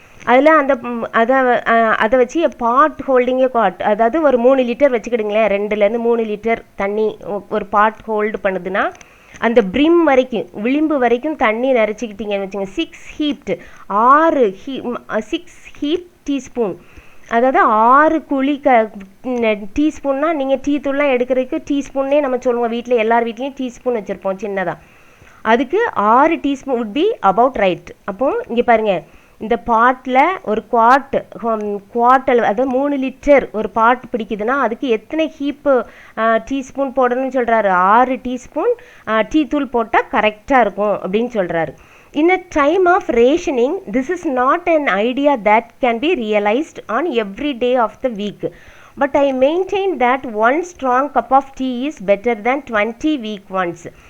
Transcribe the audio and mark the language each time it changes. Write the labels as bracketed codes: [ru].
[ta] அதில் அந்த அதை வச்சு [en] pot holding a quart, [ta] அதாவது ஒரு 3 லிட்டர் வச்சுக்கிடுங்களேன், 2லேருந்து 3 லிட்டர் தண்ணி ஒரு பாட் ஹோல்டு பண்ணுதுன்னா அந்த பிரிம் வரைக்கும், விளிம்பு வரைக்கும் தண்ணி நிறச்சிக்கிட்டீங்கன்னு வச்சுங்க. 6 ஹீப் டீஸ்பூன், அதாவது 6 குழி டீஸ்பூன்னா நீங்கள் டீ தூள்லாம் எடுக்கிறதுக்கு டீஸ்பூன்னே நம்ம சொல்லுவோம். வீட்டில் எல்லார் வீட்லேயும் டீஸ்பூன் வச்சுருப்போம் சின்னதாக. அதுக்கு 6 teaspoon [en] would be about right. [ta] அப்போது இங்கே பாருங்கள், இந்த பாட்டில் ஒரு குவாட் அதாவது 3 லிட்டர் ஒரு பாட் பிடிக்குதுன்னா அதுக்கு எத்தனை ஹீப்பு டீஸ்பூன் போடணும்னு சொல்கிறாரு? 6 டீஸ்பூன் டீ தூள் போட்டால் கரெக்டாக இருக்கும் அப்படின்னு சொல்கிறாரு. [en] In a time of rationing, this is not an idea that can be realized on every day of the week. But I maintain that one strong cup of tea is better than 20 weak ones.